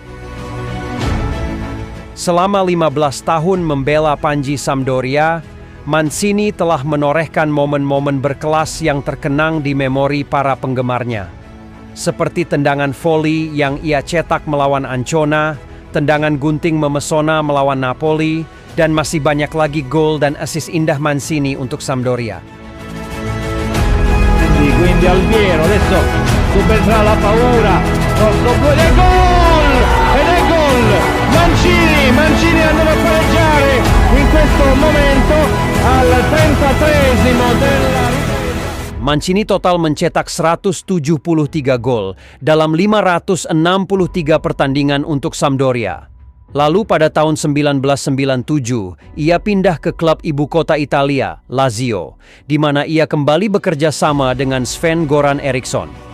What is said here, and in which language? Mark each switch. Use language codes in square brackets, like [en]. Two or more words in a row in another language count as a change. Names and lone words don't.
[id] Selama 15 tahun membela Panji Sampdoria, Mancini telah menorehkan momen-momen berkelas yang terkenang di memori para penggemarnya. Seperti tendangan voli yang ia cetak melawan Ancona, tendangan gunting memesona melawan Napoli, dan masih banyak lagi gol dan assist indah Mancini untuk Sampdoria. [it] Quindi Alviero adesso subentrerà la paura, ed è gol! Ed è gol! Mancini andava a pareggiare in questo momento al 33esimo della [id] Mancini total mencetak 173 gol dalam 563 pertandingan untuk Sampdoria. Lalu pada tahun 1997, ia pindah ke klub ibu kota Italia, Lazio, di mana ia kembali bekerja sama dengan Sven-Goran Eriksson.